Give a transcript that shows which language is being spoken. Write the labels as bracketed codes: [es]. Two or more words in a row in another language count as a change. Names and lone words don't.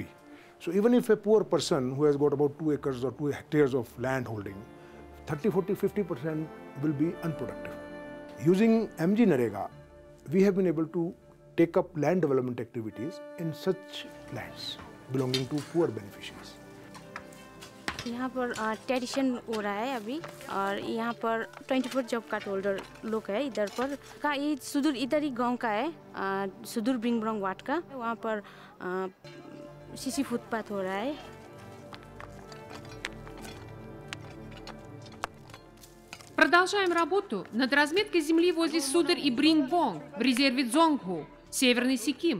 [en] So even if a poor person who has got about 2 acres or 2 hectares of land holding, 30, 40, 50% will be unproductive. Using MGNREGA, we have been able to take up land development activities in such lands belonging to poor beneficiaries. [hi] यहाँ पर ट्रेडिशन हो रहा है अभी, और यहाँ पर 24 [en] job card holder [hi] लोग है इधर पर का। ये सुदूर इधर ही गांव का है, सुदूर बिंगब्रंग वाट का। वहाँ पर [en] CC footpath [hi] हो रहा है। [ru] Продолжаем работу над разметкой земли возле Сударь и Брингбонг в резерве Дзонгху, Северный Сиким.